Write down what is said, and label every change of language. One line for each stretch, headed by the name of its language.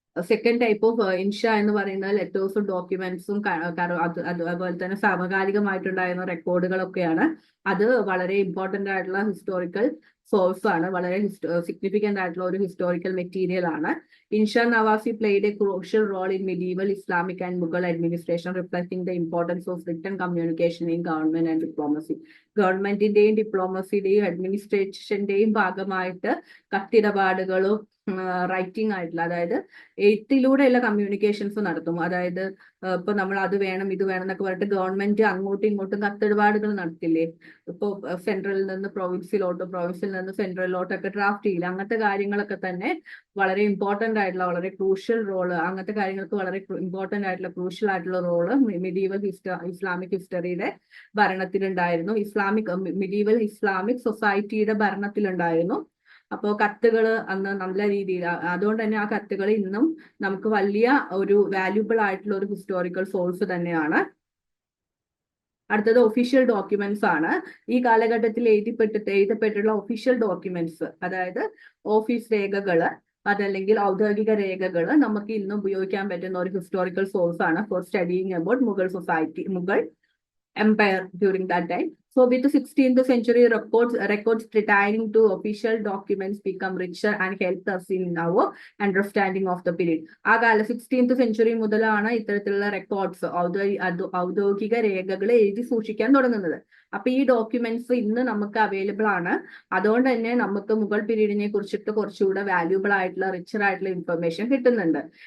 Malayalam: Second type of ഇൻഷ എന്ന് പറയുന്നത് ലെറ്റേഴ്സും ഡോക്യുമെന്റ്സും അതുപോലെ തന്നെ സമകാലികമായിട്ടുണ്ടായിരുന്ന റെക്കോർഡുകളൊക്കെയാണ്. അത് വളരെ ഇമ്പോർട്ടന്റ് ആയിട്ടുള്ള ഹിസ്റ്റോറിക്കൽ സോഴ്സ് ആണ്, വളരെ സിഗ്നിഫിക്കന്റ് ആയിട്ടുള്ള ഒരു ഹിസ്റ്റോറിക്കൽ മെറ്റീരിയൽ ആണ്.
English: ഇൻഷ നവാഫി played a crucial role in medieval Islamic and Mughal administration, reflecting the importance of written communication in government and diplomacy.
Malayalam: ഗവൺമെന്റിന്റെയും ഡിപ്ലോമസിയുടെയും അഡ്മിനിസ്ട്രേഷന്റെയും ഭാഗമായിട്ട് കത്തിടപാടുകളും റൈറ്റിംഗ് ആയിട്ടുള്ള, അതായത് എഴുത്തിലൂടെയുള്ള കമ്മ്യൂണിക്കേഷൻസ് നടത്തും. അതായത് ഇപ്പൊ നമ്മൾ അത് വേണം ഇത് വേണം എന്നൊക്കെ പറഞ്ഞിട്ട് ഗവൺമെന്റ് അങ്ങോട്ടും ഇങ്ങോട്ടും കത്തിടപാടുകൾ നടത്തില്ലേ. ഇപ്പൊ സെൻട്രലിൽ നിന്ന് പ്രൊവിൻസിലോട്ടോ പ്രൊവിൻസിൽ നിന്ന് സെൻട്രലിലോട്ടൊക്കെ ഡ്രാഫ്റ്റ് ചെയ്യില്ല. അങ്ങനത്തെ കാര്യങ്ങളൊക്കെ തന്നെ വളരെ ഇമ്പോർട്ടന്റ് ആയിട്ടുള്ള വളരെ ക്രൂഷ്യൽ റോള്, അങ്ങനത്തെ കാര്യങ്ങൾക്ക് വളരെ ഇമ്പോർട്ടന്റ് ആയിട്ടുള്ള ക്രൂഷ്യൽ ആയിട്ടുള്ള role medieval Islamic ഹിസ്റ്ററിയുടെ ഭരണത്തിലുണ്ടായിരുന്നു. medieval Islamic സൊസൈറ്റിയുടെ ഭരണത്തിലുണ്ടായിരുന്നു. അപ്പോൾ കത്തുകൾ അന്ന് നല്ല രീതിയിൽ, അതുകൊണ്ട് തന്നെ ആ കത്തുകൾ ഇന്നും നമുക്ക് വലിയ ഒരു വാല്യുബിൾ ആയിട്ടുള്ള ഒരു ഹിസ്റ്റോറിക്കൽ സോഴ്സ് തന്നെയാണ്. അടുത്തത് ഒഫീഷ്യൽ ഡോക്യുമെന്റ്സ് ആണ്. ഈ കാലഘട്ടത്തിൽ എഴുതപ്പെട്ടുള്ള ഒഫീഷ്യൽ ഡോക്യുമെന്റ്സ്, അതായത് ഓഫീസ് രേഖകള് അതല്ലെങ്കിൽ ഔദ്യോഗിക രേഖകൾ നമുക്ക് ഇന്ന് ഉപയോഗിക്കാൻ പറ്റുന്ന ഒരു ഹിസ്റ്റോറിക്കൽ സോഴ്സ് ആണ്
English: For studying about Mughal empire during that time. So with the 16th century, records pertaining to official documents become richer and helped us in our understanding of the period.
Malayalam: ആ കാല 16th century മുതലാണ് ഇത്തരത്തിലുള്ള records ഔദ്യോഗിക രേഖകൾ എഴുതി സൂക്ഷിക്കാൻ തുടങ്ങുന്നത്. അപ്പൊ ഈ ഡോക്യുമെന്റ്സ് ഇന്ന് നമുക്ക് അവൈലബിൾ ആണ്. അതുകൊണ്ട് തന്നെ നമുക്ക് മുഗൾ പീരീഡിനെ കുറിച്ചിട്ട് കുറച്ചുകൂടെ വാല്യൂബിൾ ആയിട്ടുള്ള റിച്ചർ ആയിട്ടുള്ള ഇൻഫർമേഷൻ കിട്ടുന്നുണ്ട്.